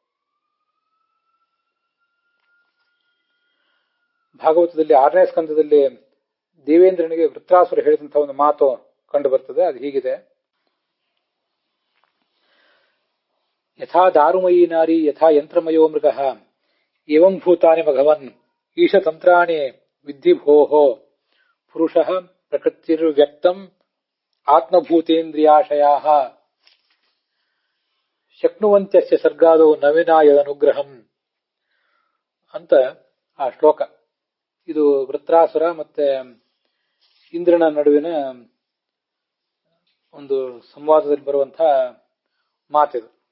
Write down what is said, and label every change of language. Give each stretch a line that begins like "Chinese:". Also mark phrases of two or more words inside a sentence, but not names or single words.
Kannada: ಭಾಗವತದಲ್ಲಿ 6ನೇ ಸ್ಕಂದದಲ್ಲಿ ದೇವೇಂದ್ರನಿಗೆ ವೃತ್ರಾಸುರ ಹೇಳಿದಂತಹ ಒಂದು ಮಾತು ಕಂಡು ಬರ್ತದೆ. ಅದು ಹೀಗಿದೆ:
Sanskrit: ಯಥಾ ದಾರುಮಯೀ ನಾರಿ ಯಥಾ ಯಂತ್ರಮಯೋ ಮೃಗ ಏವಂ ಭೂತಾನಿ ಭಗವನ್ ಈಶತಂತ್ರಾಣಿ ವಿದ್ಧಿ ಭೋಹೋ ಪುರುಷಃ ಪ್ರಕೃತಿರ್ವ್ಯಕ್ತಂ ಆತ್ಮಭೂತೇಂದ್ರಿಯಾಶಯಾಃ ಶಕ್ನುವಂತ್ಯಸ್ಯ ಸರ್ಗಾದೋ ನವಿನಾಯದನುಗ್ರಹಂ
Kannada: ಅಂತ ಆ ಶ್ಲೋಕ. ಇದು ವೃತ್ರಾಸುರ ಮತ್ತೆ ಇಂದ್ರನ ನಡುವಿನ ಒಂದು ಸಂವಾದದಲ್ಲಿ ಬರುವಂತಹ ಮಾತಿದು.